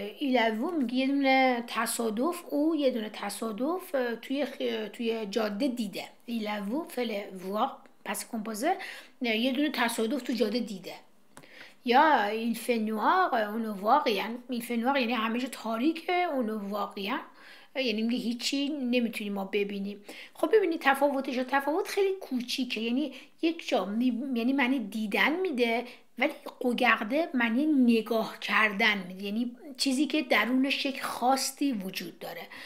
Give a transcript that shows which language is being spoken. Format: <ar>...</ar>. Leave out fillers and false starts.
<fr>il a vu</fr> <fa>میگه یه دونه تصادف، او یه دونه تصادف توی جاده دیده.</fa> <fr>il a vu</fr> <fa>فعل voir پس کمپوزه یه دونه تصادف تو جاده دیده.</fa> <fr>یا il fait noir on ne voit rien. il fait noir</fr> <fa>یعنی همه جا تاریکه</fa> <fr>on ne voit rien</fr> <fa>یعنی میگه هیچی نمیتونیم ما ببینیم. خب ببینید تفاوت خیلی کوچیکه، یعنی یک جا یعنی معنی دیدن میده ولی قوگرده معنی نگاه کردن میده، یعنی چیزی که درونش یک خواستی وجود داره.</fa>